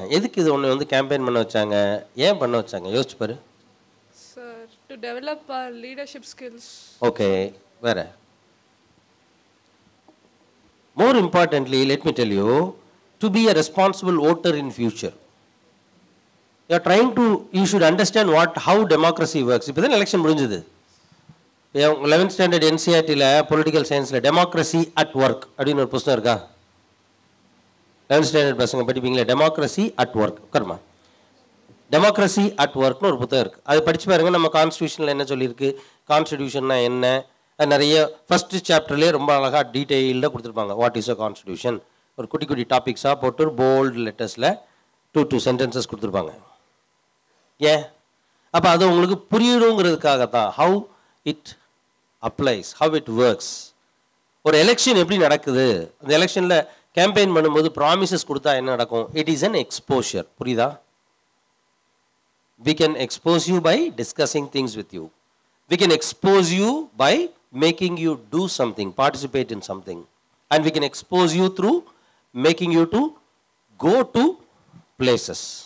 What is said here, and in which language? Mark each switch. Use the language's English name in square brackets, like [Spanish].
[Tamil] எதுக்கு இது ஒன்று வந்து கேம்பெயின் பண்ண வச்சாங்க? ஏன் பண்ண வச்சாங்க? யோசிச்சு பாரு. [English] Sir, to develop our leadership skills. [Tamil] Okay, வேற? [English] More importantly, let me tell you, to be a responsible voter in future. You are trying to, you should understand how democracy works. [Tamil] இப்போ தான் எலெக்ஷன் முடிஞ்சது. 11th standard NCERTல political சயின்ஸில் democracy at work அப்படின்னு ஒரு புத்தகம் இருக்கா? 11th standard பசங்க படிப்பீங்களே, democracy at work. உட்காருமா, டெமோக்ரஸி அட் ஒர்க்னு ஒரு புத்தகம் இருக்குது, அது படிச்சு பாருங்க. நம்ம கான்ஸ்டியூஷனில் என்ன சொல்லியிருக்கு, கான்ஸ்டியூஷன்னா என்ன, நிறைய ஃபஸ்ட்டு சாப்டர்லேயே ரொம்ப அழகாக டீட்டெயில்டாக கொடுத்துருப்பாங்க. [English] what is a constitution, [Tamil] ஒரு குட்டி குட்டி டாபிக்ஸாக போட்டு ஒரு போல்டு லெட்டர்ஸில் 2 sentences கொடுத்துருப்பாங்க. ஏன்? அப்போ அது உங்களுக்கு புரியணுங்கிறதுக்காக தான். [English] How it applies, how it works. [Tamil] ஒரு எலெக்ஷன் எப்படி நடக்குது, அந்த எலெக்ஷனில் கேம்பெயின் பண்ணும்போது ப்ராமிசஸ் கொடுத்தா என்ன நடக்கும்? [English] It is an exposure. [Tamil] புரியுதா? [English] we can expose you by discussing things with you. We can expose you by making you do something, participate in something. And we can expose you through making you to go to places.